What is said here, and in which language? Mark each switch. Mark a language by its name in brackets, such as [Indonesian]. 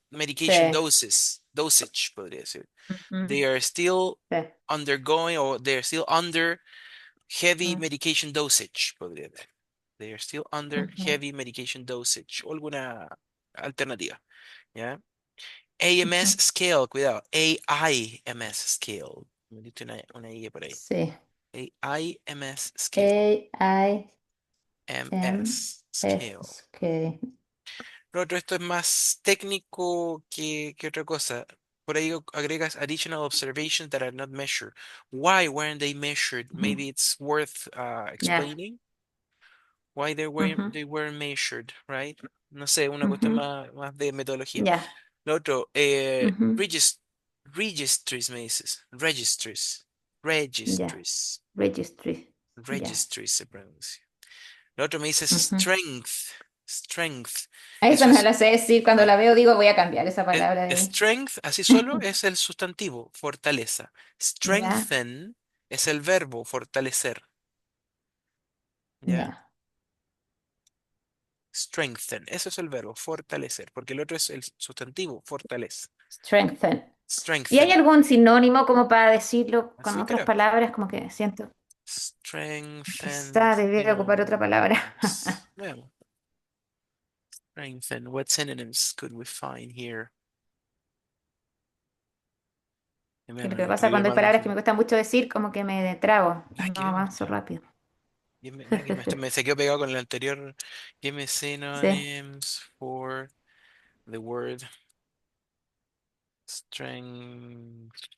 [English] medication dosage, [Spanish] podría decir. Ujú. [English] They are still [Spanish] Sí. [English] undergoing or they're still under heavy Ujú. medication dosage, [Spanish] podría decir. [English] They are still under Ujú. heavy medication dosage. [Spanish] O alguna alternativa, ¿ya? [English] AMS Ujú. [Spanish] scale, cuidado. AIMS scale. Me diste una I por ahí. Sí. [English] AIMS scale. A-I-M-S-K. MS scale. [Spanish] Lo otro, esto es más técnico que otra cosa. por ahí agregas [English] additional observations that are not measured. Why weren't they measured? Ujú. Maybe it's worth [Spanish] Ya. [English] explaining why Ujú. they weren't measured, right? [Spanish] No sé, una cuestión Ujú. más de metodología. Ya. Lo otro, Ujú. registries me dices. Registries. Ya. [English] Registries. Registry. Ya. [Spanish] Registries se pronuncia. Lo otro me dice Ujú. [English] strength. Strength. [Spanish] Esa Eso no es. la sé decir. Cuando Ya. la veo digo voy a cambiar esa palabra de ahí. Strength, así solo, es el sustantivo, fortaleza. Ya. Strengthen es el verbo, fortalecer. ¿Ya? Ya. Strengthen, eso es el verbo, fortalecer, porque el otro es el sustantivo, fortaleza. Strengthen. ¿Y hay [English] Strengthen. [Spanish] algún sinónimo como para decirlo con Así otras creo. palabras? Como que siento que [English] Strengthen. [Spanish] quizá debería ocupar otra palabra. [English] Synonyms. Veamos. Strengthen. What synonyms could we find here? [Spanish] Que lo Bueno, que el pasa cuando hay problema de la palabras que me cuesta mucho decir, como que me trago, Ay, no que me avanzo gusta. rápido. Mira que me se quedó pegado con el anterior. [English] Give me [Spanish] Sí. [English] synonyms for the word strengthen.